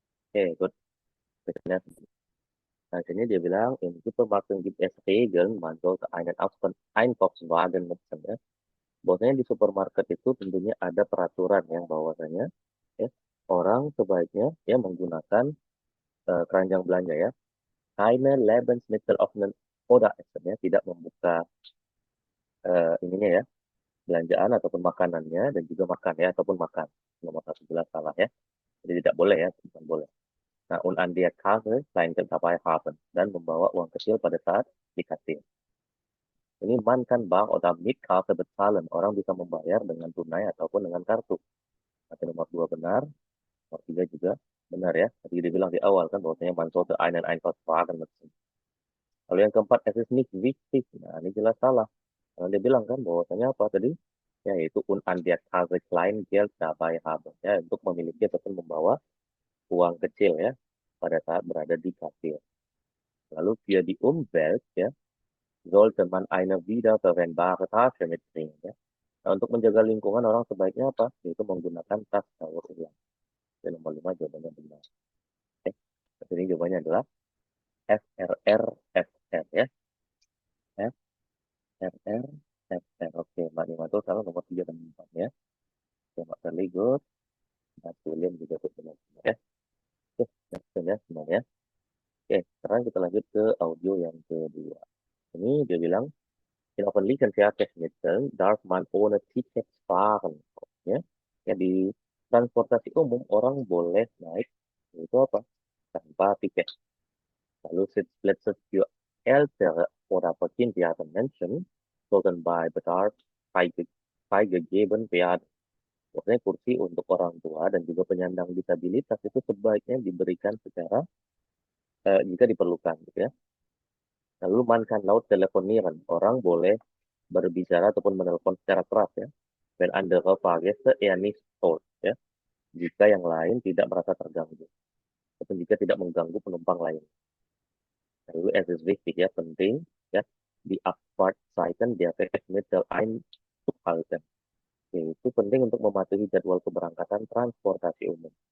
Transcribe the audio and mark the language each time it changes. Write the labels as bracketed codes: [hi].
[en] Oke, good. [id] Nah, sini dia bilang, [de] in Supermarkt gibt es Regeln, man sollte einen Einkaufswagen nutzen. [id] Ya. Bahwasanya di supermarket itu tentunya ada peraturan yang bahwasanya ya, orang sebaiknya ya menggunakan keranjang belanja ya. [de] Keine Lebensmittel öffnen oder essen [id] ya, tidak membuka ininya ya, belanjaan ataupun makanannya dan juga makan ya ataupun makan. Nomor satu jelas salah ya. Jadi tidak boleh ya, bukan boleh. Nah, [de] und an der Kasse Kleingeld dabei haben [id] dan membawa uang kecil pada saat di kasir. [de] Ini man kan bar atau mit Karte bezahlen. [id] Orang bisa membayar dengan tunai ataupun dengan kartu. Nanti nomor dua benar, nomor tiga juga benar ya. Tadi dibilang di awal kan bahwasanya [de] man sollte einen Einkaufswagen nutzen. [id] Lalu yang keempat, [de] es ist nicht wichtig. [id] Nah, ini jelas salah. Karena dia bilang kan bahwasanya apa tadi? Yaitu [de] un an der Kasse Kleingeld dabei haben. [id] Ya, untuk memiliki ataupun membawa uang kecil ya. pada saat berada di kasir. [de] Lalu für die Umwelt ya, sollte man eine wiederverwendbare Tasche mitbringen ya. [id] Nah, untuk menjaga lingkungan orang sebaiknya apa? Yaitu menggunakan tas daur ulang. Dan nomor 5 jawabannya benar. Oke. Ini jawabannya adalah FRR ya. FRR. Oke, Mbak Nima itu salah nomor 3 dan 4 ya. Oke, Mbak Charlie good. Mbak William juga benar ya. Oke, next ya semuanya. Oke, sekarang kita lanjut ke audio yang kedua. Ini dia bilang, [de] in öffentlichen Verkehrsmitteln darf man ohne Ticket fahren. [id] Ya, ya di transportasi umum orang boleh naik itu apa? Tanpa tiket. [de] Lalu Sitzplätze für ältere oder behinderte Menschen sollten bei Bedarf freigegeben werden. [id] Maksudnya kursi untuk orang tua dan juga penyandang disabilitas itu sebaiknya diberikan secara jika diperlukan, gitu ya. Lalu [de] man kann laut telefonieren, [id] orang boleh berbicara ataupun menelpon secara keras ya. [de] Wenn andere Fahrgäste nicht stört, [id] ya. Jika yang lain tidak merasa terganggu, ataupun jika tidak mengganggu penumpang lain. [de] Lalu es ist wichtig ya, [id] penting ya, [de] di Abfahrtzeiten der Verkehrsmittel einzuhalten. [id] Yaitu penting untuk mematuhi jadwal keberangkatan transportasi umum.